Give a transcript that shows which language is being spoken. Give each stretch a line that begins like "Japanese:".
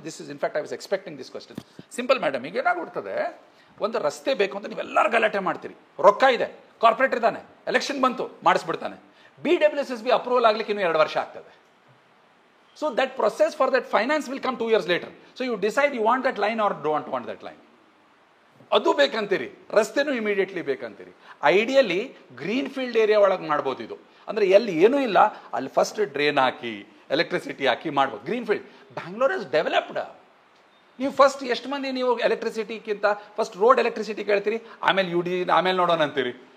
English: This is in fact I was expecting this question.
Kannada: Simple madam, ಈಗ ಏನಾಗ್ಬಿಡ್ತದೆ, ಒಂದು ರಸ್ತೆ ಬೇಕು ಅಂತ ನೀವೆಲ್ಲರೂ ಗಲಾಟೆ ಮಾಡ್ತೀರಿ. ರೊಕ್ಕ ಇದೆ, ಕಾರ್ಪೊರೇಟರ್ ಇದ್ದಾನೆ, ಎಲೆಕ್ಷನ್ ಬಂತು, ಮಾಡಿಸ್ಬಿಡ್ತಾನೆ. BWSSB ಅಪ್ರೂವಲ್ ಆಗಲಿಕ್ಕೆ ಇನ್ನೂ 2 ವರ್ಷ ಆಗ್ತದೆ.
English: So that process for that finance will come 2 years later. So you decide you want that line or don't want that line.
Kannada: ಅದು ಬೇಕಂತೀರಿ, ರಸ್ತೆನೂ immediately ಬೇಕಂತೀರಿ. Ideally green field area ಒಳಗೆ ಮಾಡ್ಬೋದು ಇದು. ಅಂದರೆ ಎಲ್ಲಿ ಏನೂ ಇಲ್ಲ ಅಲ್ಲಿ ಫಸ್ಟ್ ಡ್ರೈನ್ ಹಾಕಿ ಎಲೆಕ್ಟ್ರಿಸಿಟಿ ಹಾಕಿ ಮಾಡ್ಬೋದು.
English: Green field Bangalore is developed.
Kannada: ನೀವು ಫಸ್ಟ್ ಎಷ್ಟು ಮಂದಿ ನೀವು ಎಲೆಕ್ಟ್ರಿಸಿಟಿಗಿಂತ ಫಸ್ಟ್ ರೋಡ್ ಎಲೆಕ್ಟ್ರಿಸಿಟಿ ಕೇಳ್ತೀರಿ, ಆಮೇಲೆ UD ಆಮೇಲೆ ನೋಡೋಣ ಅಂತೀರಿ.